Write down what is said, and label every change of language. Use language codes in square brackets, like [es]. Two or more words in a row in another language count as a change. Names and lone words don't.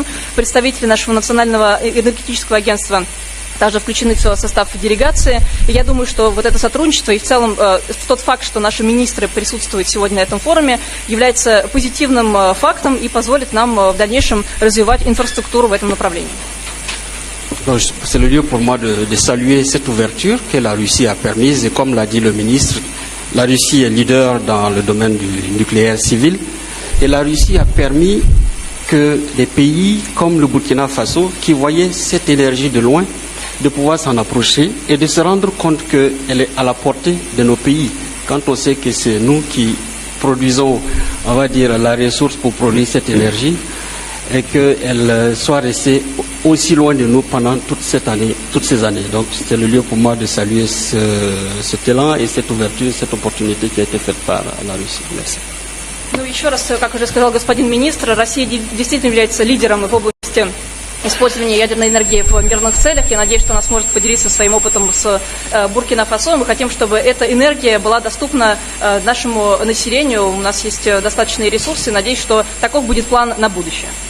[ru] Представители нашего национального энергетического агентства также включены в состав делегации. И я думаю, что вот это сотрудничество и в целом тот факт, что наши министры присутствуют сегодня на этом форуме, является позитивным фактом и позволит нам в дальнейшем развивать инфраструктуру в этом направлении. [fr] C'est le lieu pour moi de saluer cette ouverture que la Russie a permise. Et comme l'a dit le ministre, la Russie est leader dans le domaine du nucléaire civil. Et la Russie a permis que des pays comme le Burkina Faso, qui voyaient cette énergie de loin, de pouvoir s'en approcher et de se rendre compte qu'elle est à la portée de nos pays. Quand on sait que c'est nous qui produisons, on va dire, la ressource pour produire cette énergie et qu'elle soit restée aussi loin de nous pendant toutes ces années. Donc c'est le lieu pour moi de saluer cet élan et cette ouverture, cette opportunité qui a été faite par la Russie. Merci. [ru] Ну, еще раз, как уже сказал господин министр, Россия действительно является лидером в области использования ядерной энергии в мирных целях. Я надеюсь, что она сможет поделиться своим опытом с Буркина-Фасо. Мы хотим, чтобы эта энергия была доступна нашему населению. У нас есть достаточные ресурсы. Надеюсь, что таков будет план на будущее.